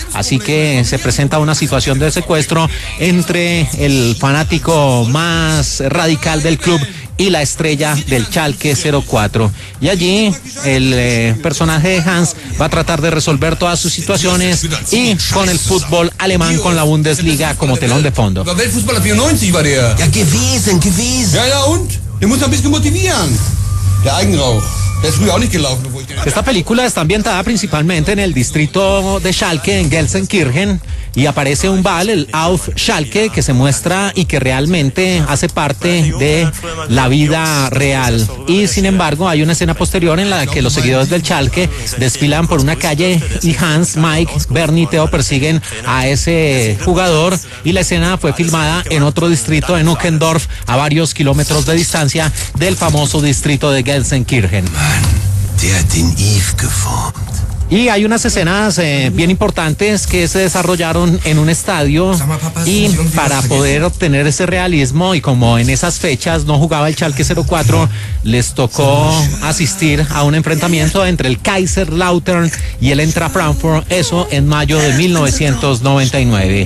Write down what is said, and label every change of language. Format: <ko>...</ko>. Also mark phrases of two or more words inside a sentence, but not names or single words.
<es>Así que se presenta una situación de secuestro entre el fanático más radical del club y la estrella del Schalke 04. Y allí el personaje de Hans va a tratar de resolver todas sus situaciones, y con el fútbol alemán, con la Bundesliga como telón de fondo.</es> <de>Der Weltfußballer 94 war der. Ja, gewesen. Ja, und? Der muss ein bisschen motivieren. Der Eigenrauch. Der ist früher auch nicht gelaufen, obwohl ich den</de> <es>Esta película está ambientada principalmente en el distrito de Schalke, en Gelsenkirchen, y aparece un Ball, el Auf Schalke, que se muestra y que realmente hace parte de la vida real. Y sin embargo, hay una escena posterior en la que los seguidores del Schalke desfilan por una calle y Hans, Mike, Bernie y Theo persiguen a ese jugador, y la escena fue filmada en otro distrito, en Uckendorf, a varios kilómetros de distancia del famoso distrito de Gelsenkirchen.</es> <de>Der hat den Yves geformt.</de> <es>Y hay unas escenas bien importantes que se desarrollaron en un estadio, y para poder obtener ese realismo, y como en esas fechas no jugaba el Schalke 04, les tocó asistir a un enfrentamiento entre el Kaiserslautern y el Eintracht Frankfurt, eso en mayo de 1999.</es>